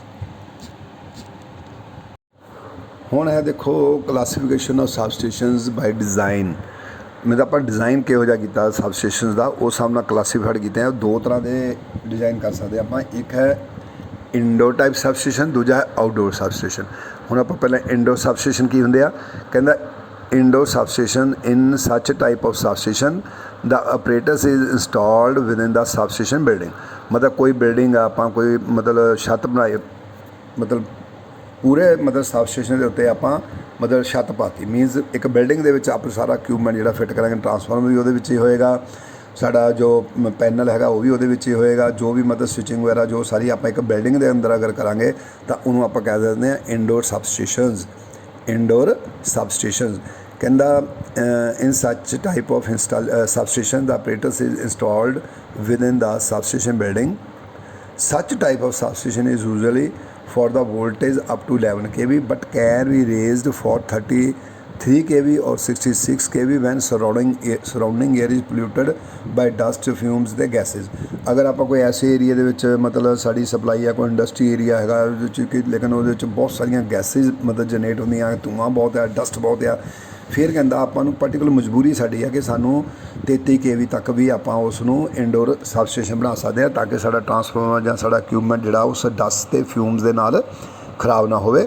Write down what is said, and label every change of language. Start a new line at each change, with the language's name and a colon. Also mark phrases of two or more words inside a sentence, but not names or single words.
Punjabi: ਹੁਣ ਹੈ ਦੇਖੋ
English: classification of substations by design.
Punjabi: ਮਤਲਬ ਆਪਾਂ ਡਿਜ਼ਾਈਨ ਕਿਹੋ ਜਿਹਾ ਕੀਤਾ ਸਬਸਟੇਸ਼ਨਸ ਦਾ, ਉਸ ਹਿਸਾਬ ਨਾਲ ਕਲਾਸੀਫਾਈਡ ਕੀਤੇ ਆ। ਦੋ ਤਰ੍ਹਾਂ ਦੇ ਡਿਜ਼ਾਈਨ ਕਰ ਸਕਦੇ ਆਪਾਂ। ਇੱਕ ਹੈ
English: indoor type substation,
Punjabi: ਦੂਜਾ ਹੈ
English: outdoor substation.
Punjabi: ਹੁਣ ਆਪਾਂ ਪਹਿਲਾਂ ਇਨਡੋਰ ਸਬਸਟੇਸ਼ਨ ਕੀ ਹੁੰਦੇ ਆ, ਕਹਿੰਦਾ
English: indoor substation in such type of substation the apparatus is installed within the substation building।
Punjabi: ਮਤਲਬ ਕੋਈ ਬਿਲਡਿੰਗ ਆਪਾਂ ਕੋਈ ਮਤਲਬ ਛੱਤ ਬਣਾਈ, ਮਤਲਬ ਪੂਰੇ ਮਤਲਬ ਸਬਸਟੇਸ਼ਨ ਦੇ ਉੱਤੇ ਆਪਾਂ ਮਤਲਬ ਛੱਤ ਪਾਤੀ, ਮੀਨਸ ਇੱਕ ਬਿਲਡਿੰਗ ਦੇ ਵਿੱਚ ਆਪਾਂ ਸਾਰਾ ਇਕਵਿਪਮੈਂਟ ਜਿਹੜਾ ਫਿੱਟ ਕਰਾਂਗੇ, ਟਰਾਂਸਫਾਰਮਰ ਵੀ ਉਹਦੇ ਵਿੱਚ ਹੀ ਹੋਏਗਾ, ਸਾਡਾ ਜੋ ਪੈਨਲ ਹੈਗਾ ਉਹ ਵੀ ਉਹਦੇ ਵਿੱਚ ਹੀ ਹੋਏਗਾ, ਜੋ ਵੀ ਮਤਲਬ ਸਵਿਚਿੰਗ ਵਗੈਰਾ ਜੋ ਸਾਰੀ ਆਪਾਂ ਇੱਕ ਬਿਲਡਿੰਗ ਦੇ ਅੰਦਰ ਅਗਰ ਕਰਾਂਗੇ ਤਾਂ ਉਹਨੂੰ ਆਪਾਂ ਕਹਿ ਦਿੰਦੇ ਹਾਂ
English: indoor substations. indoor substations ਕਹਿੰਦਾ in such type of substation the apparatus is installed within the substation building। Such type of substation is usually for the voltage up to 11 kV but can be raised for 33 kV or 66 kV when surrounding air is polluted by dust, fumes ਤੇ gases।
Punjabi: ਅਗਰ ਆਪਾਂ ਕੋਈ ਐਸੇ ਏਰੀਆ ਦੇ ਵਿੱਚ ਮਤਲਬ ਸਾਡੀ ਸਪਲਾਈ ਆ, ਕੋਈ
English: industry area
Punjabi: ਹੈਗਾ ਉਹਦੇ ਵਿੱਚ ਕਿ ਲੇਕਿਨ ਉਹਦੇ ਵਿੱਚ ਬਹੁਤ ਸਾਰੀਆਂ ਗੈਸਿਸ ਮਤਲਬ ਜਨਰੇਟ ਹੁੰਦੀਆਂ, ਧੂੰਆਂ ਬਹੁਤ ਆ, ਡਸਟ ਬਹੁਤ ਆ, ਫਿਰ ਕਹਿੰਦਾ ਆਪਾਂ ਨੂੰ ਪਰਟੀਕੂਲਰ ਮਜਬੂਰੀ ਸਾਡੀ ਹੈ ਕਿ ਸਾਨੂੰ 33 kV ਤੱਕ ਵੀ ਆਪਾਂ ਉਸ ਨੂੰ ਇਨਡੋਰ ਸਬਸਟੇਸ਼ਨ ਬਣਾ ਸਕਦੇ ਹਾਂ ਤਾਂ ਕਿ ਸਾਡਾ ਟਰਾਂਸਫਾਰਮਰ ਜਾਂ ਸਾਡਾ ਇਕਵਿਪਮੈਂਟ ਜਿਹੜਾ ਉਸ ਡਸਟ ਅਤੇ ਫਿਊਮਸ ਦੇ ਨਾਲ ਖਰਾਬ ਨਾ ਹੋਵੇ।